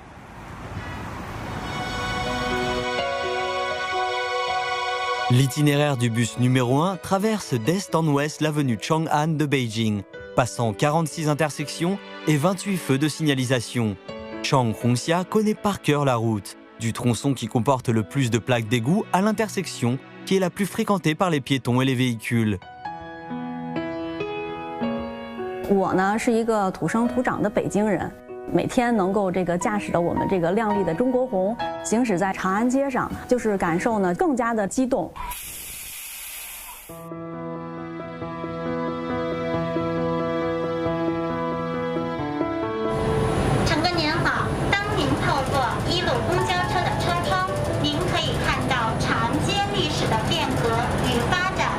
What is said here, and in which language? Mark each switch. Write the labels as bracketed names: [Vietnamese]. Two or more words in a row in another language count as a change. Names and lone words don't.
[French] L'itinéraire du bus numéro 1 traverse d'est en ouest l'avenue Chang'an de Beijing, passant 46 intersections et 28 feux de signalisation. Chang Hongxia connaît par cœur la route, du tronçon qui comporte le plus de plaques d'égout à l'intersection qui est la plus fréquentée par les piétons et les véhicules. [Chinese] 我呢是一个土生土长的北京人，每天能够驾驶着我们亮丽的中国红行驶在长安街上，就是感受呢更加的激动。乘客您好，当您透过一路公交车的车窗，您可以看到长安街历史的变革与发展。